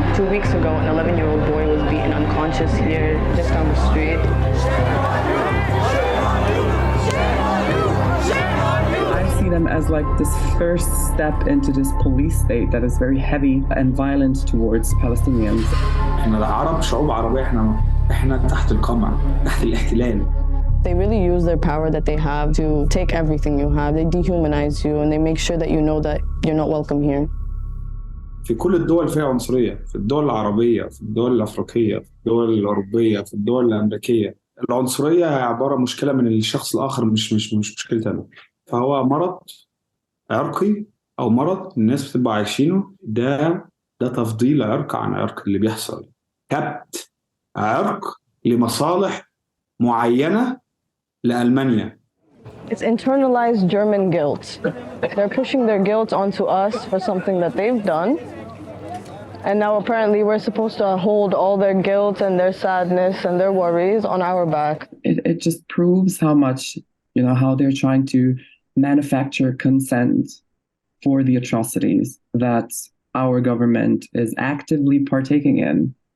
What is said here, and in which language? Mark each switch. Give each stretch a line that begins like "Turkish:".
English: 2 weeks ago, an 11-year-old boy was beaten unconscious here, just down the street. I see them as like this first step into this police state that is very heavy and violent towards Palestinians.
Arabic: احنا العرب شعوب عربية، احنا تحت القمع، تحت الاحتلال.
English: They really use their power that they have to take everything you have. They dehumanize you and they make sure that you know that you're not welcome here.
Arabic: في كل الدول فيها عنصرية، في الدول العربية، في الدول الأفريقية، في الدول الأوروبية، في الدول الأمريكية. العنصرية عبارة مشكلة من الشخص الآخر، مش مشكلتي أنا. فهو مرض عرقي أو مرض الناس بتبقى عايشينه. ده تفضيل عرق عن عرق اللي بيحصل. كبت عرق لمصالح معينة لألمانيا.
English: It's internalized German guilt. They're pushing their guilt onto us for something that they've done. And now apparently we're supposed to hold all their guilt and their sadness and their worries on our back. It just proves how much, how they're trying to manufacture consent for the atrocities that our government is actively partaking in.